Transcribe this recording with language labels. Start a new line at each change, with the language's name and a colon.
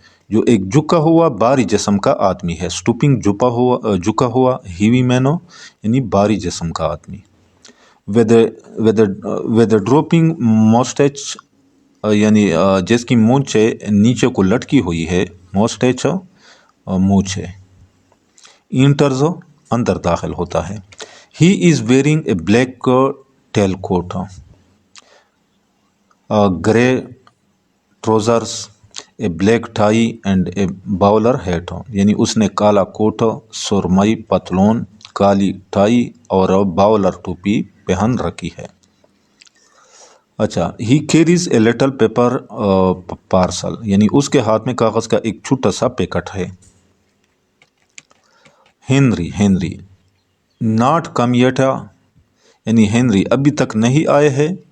Urdu: جو ایک جھکا ہوا بھاری جسم کا آدمی ہے. stooping جھکا ہوا
English: heavy man
Urdu: یعنی بھاری جسم کا آدمی.
English: with a dropping mustache
Urdu: یعنی جس کی مونچھیں نیچے کو لٹکی ہوئی ہے. mustache مونچھ ہے. enters اندر داخل ہوتا ہے.
English: he is wearing a black tailcoat, grey trousers, a black tie and a bowler hat.
Urdu: یعنی اس نے کالا کوٹ, سرمئی پتلون, کالی ٹائی اور باولر ٹوپی پہن رکھی ہے.
English: اچھا, he carries a little paper parcel.
Urdu: یعنی اس کے ہاتھ میں کاغذ کا ایک چھوٹا سا پیکٹ ہے.
English: Henry not come yet.
Urdu: یعنی ہنری ابھی تک نہیں آئے ہیں.